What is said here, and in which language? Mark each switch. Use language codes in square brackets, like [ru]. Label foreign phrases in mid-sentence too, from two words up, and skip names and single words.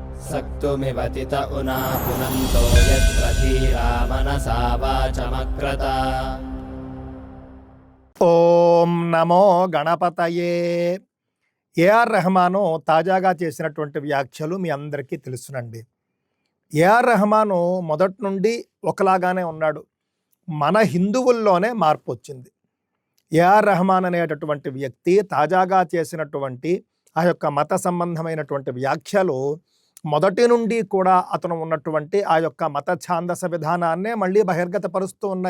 [sa] सक्तुमिवतित उना पुनन्तो यत्र धीरा मनसा वाचमक्रत। ఓం నమో గణపతయే. [te] ఏఆర్ రెహమాను తాజాగా చేసినటువంటి వ్యాఖ్యలు మీ అందరికీ తెలుసునండి. ఏఆర్ రెహమాను మొదటి నుండి ఒకలాగానే ఉన్నాడు. మన హిందువుల్లోనే మార్పు వచ్చింది. ఏఆర్ రెహమాన్ అనేటటువంటి వ్యక్తి తాజాగా చేసినటువంటి ఆ యొక్క మత సంబంధమైనటువంటి వ్యాఖ్యలు మొదటి నుండి కూడా అతను ఉన్నటువంటి ఆ యొక్క మత ఛాందస విధానాన్నే మళ్ళీ బహిర్గతపరుస్తూ ఉన్నాయి.